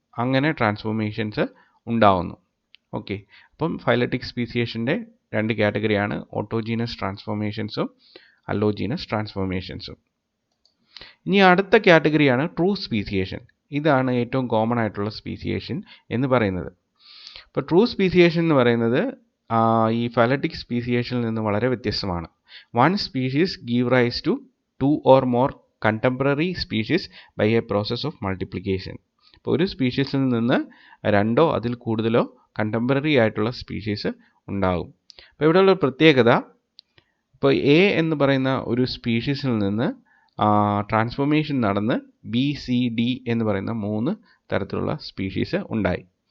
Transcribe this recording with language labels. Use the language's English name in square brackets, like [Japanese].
[Malayalam] അങ്ങനെ ട്രാൻസ്ഫോർമേഷൻസ് ഉണ്ടാവുന്നു. ഓക്കെ, അപ്പം ഫൈലറ്റിക് സ്പീസിയേഷൻ്റെ 2 കാറ്റഗറിയാണ്, ഓട്ടോജീനസ് ട്രാൻസ്ഫോർമേഷൻസും അല്ലോജീനസ് ട്രാൻസ്ഫോർമേഷൻസും. ഇനി അടുത്ത കാറ്റഗറിയാണ് ട്രൂ സ്പീസിയേഷൻ. ഇതാണ് ഏറ്റവും കോമൺ ആയിട്ടുള്ള സ്പീസിയേഷൻ എന്ന് പറയുന്നത്. ഇപ്പോൾ ട്രൂ സ്പീസിയേഷൻ എന്ന് പറയുന്നത് ഈ ഫൈലറ്റിക് സ്പീസിയേഷനിൽ നിന്ന് വളരെ വ്യത്യസ്തമാണ്. [English] 1 species give rise to 2 or more contemporary species by a process of multiplication. [Malayalam] ഇപ്പോൾ ഒരു സ്പീഷീസിൽ നിന്ന് 2 അതിൽ കൂടുതലോ കണ്ടംപററി ആയിട്ടുള്ള സ്പീഷീസ് ഉണ്ടാകും. അപ്പോൾ ഇവിടെയുള്ള പ്രത്യേകത, ഇപ്പോൾ എ എന്ന് പറയുന്ന ഒരു സ്പീഷീസിൽ നിന്ന് ട്രാൻസ്ഫോർമേഷൻ നടന്ന് ബി, സി, ഡി എന്ന് പറയുന്ന 3 തരത്തിലുള്ള സ്പീഷീസ് ഉണ്ടായി.